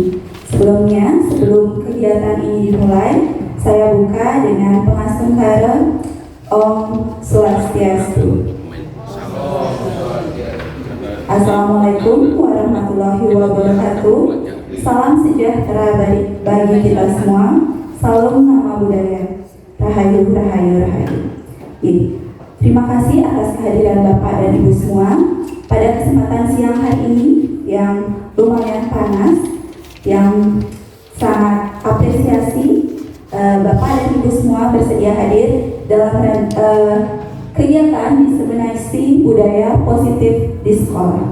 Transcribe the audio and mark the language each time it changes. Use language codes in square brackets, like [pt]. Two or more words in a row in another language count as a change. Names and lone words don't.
[id] Sebelum kegiatan ini dimulai, saya buka dengan pengasungkaran [ban] Om Swastiastu. [ar] Assalamualaikum warahmatullahi wabarakatuh. [id] Salam sejahtera bagi kita semua. Salam nama budaya. Rahayu, rahayu, rahayu. Terima kasih atas kehadiran Bapak dan Ibu semua pada kesempatan siang hari ini yang lumayan panas, yang sangat apresiasi Bapak dan Ibu semua bersedia hadir dalam kegiatan diseminasi budaya positif di sekolah.